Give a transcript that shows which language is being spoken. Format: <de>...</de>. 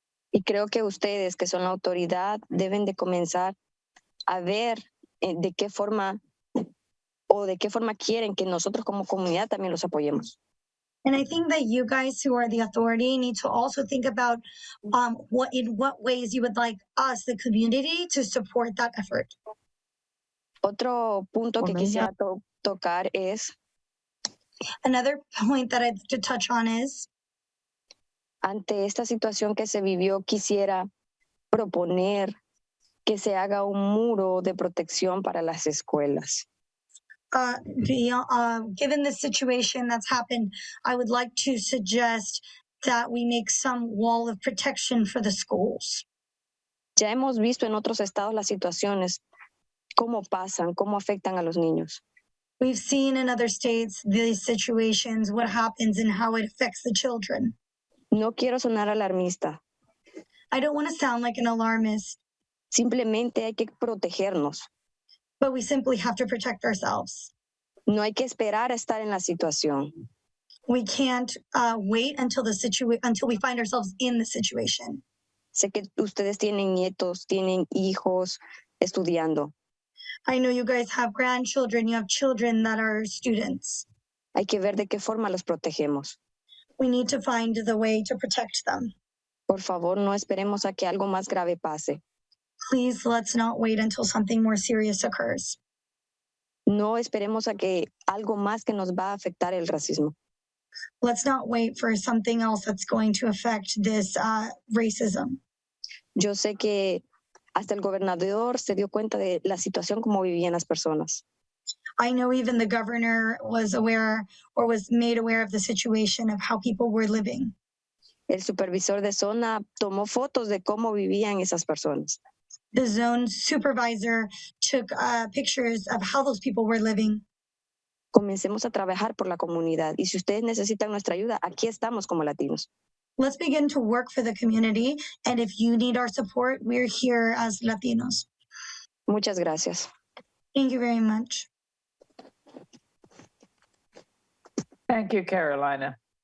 <es>Y creo que ustedes, que son la autoridad, deben de comenzar a ver de qué forma quieren que nosotros como comunidad también los apoyemos.</es> <en>And I think that you guys who are the authority need to also think about in what ways you would like us, the community, to support that effort.</en> <es>Otro punto que quisiera tocar es.</es> <en>Another point that I'd like to touch on is.</en> <es>Ante esta situación que se vivió, quisiera proponer que se haga un muro de protección para las escuelas.</es> <en>Given the situation that's happened, I would like to suggest that we make some wall of protection for the schools.</en> <es>Ya hemos visto en otros estados las situaciones, cómo pasan, cómo afectan a los niños.</es> <en>We've seen in other states these situations, what happens and how it affects the children.</en> <es>No quiero sonar alarmista.</es> <en>I don't want to sound like an alarmist.</en> <es>Simplemente hay que protegernos.</es> <en>But we simply have to protect ourselves.</en> <es>No hay que esperar a estar en la situación.</es> <en>We can't wait until we find ourselves in the situation.</en> <es>Sé que ustedes tienen nietos, tienen hijos estudiando.</es> <en>I know you guys have grandchildren, you have children that are students.</en> <es>Hay que ver de qué forma los protegemos.</es> <en>We need to find the way to protect them.</en> <es>Por favor, no esperemos a que algo más grave pase.</es> <en>Please, let's not wait until something more serious occurs.</en> <es>No esperemos a que algo más que nos va a afectar el racismo.</es> <en>Let's not wait for something else that's going to affect this racism.</en> <es>Yo sé que hasta el gobernador se dio cuenta de la situación como vivían las personas.</es> <en>I know even the governor was aware or was made aware of the situation of how people were living.</en> <es>El supervisor de zona tomó fotos de cómo vivían esas personas.</es> <en>The zone supervisor took pictures of how those people were living.</en> <es>Comencemos a trabajar por la comunidad y si ustedes necesitan nuestra ayuda, aquí estamos como latinos.</es> <en>Let's begin to work for the community, and if you need our support, we're here as Latinos.</en> <es>Muchas gracias.</es> <en>Thank you very much. Thank you, Carolina.</en>